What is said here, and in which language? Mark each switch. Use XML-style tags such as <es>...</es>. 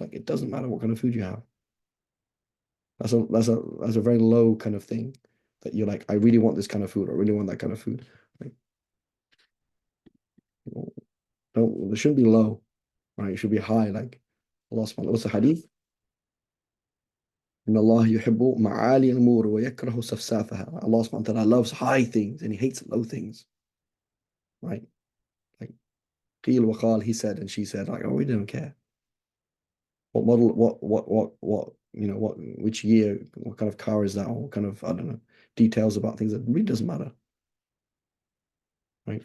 <en>Like it doesn't matter what kind of food you have. That's a very low kind of thing that you're like, I really want this kind of food. I really want that kind of food. Like, don't, it shouldn't be low, right? It should be high. Like Allah subhanahu what's the hadith?</en> <ar>إن الله يحب معالي الأمور ويكره سفسافها.</ar> <en>Allah subhanahu wa ta'ala loves high things and he hates low things, right? Like</en> <ar>قيل وقال,</ar> <en>he said and she said, like, oh, we don't care. What model, which year, what kind of car is that, or what kind of, I don't know, details about things that really doesn't matter. Right?</en>